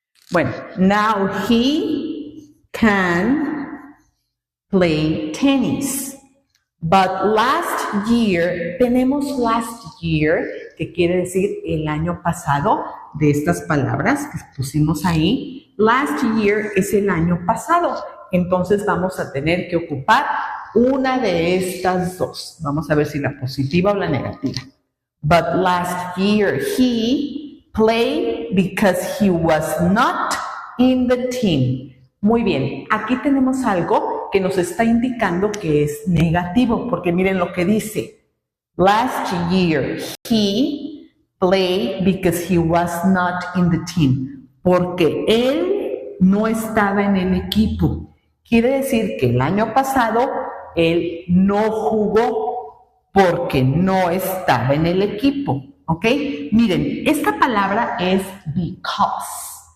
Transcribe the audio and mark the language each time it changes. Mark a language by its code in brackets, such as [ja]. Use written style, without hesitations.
[en] Bueno, now he can play tennis. But last year, [es] tenemos [en] last year, [es] que quiere decir el año pasado, de estas palabras que pusimos ahí. [en] Last year [es] es el año pasado. Entonces vamos a tener que ocupar una de estas dos. Vamos a ver si la positiva o la negativa. [en] But last year he played because he was not in the team. [es] Muy bien, aquí tenemos algo que nos está indicando que es negativo, porque miren lo que dice. [en] Last year he played because he was not in the team. [es] Porque él no estaba en el equipo. Quiere decir que el año pasado él no jugó porque no estaba en el equipo, ¿ok? Miren, esta palabra es because.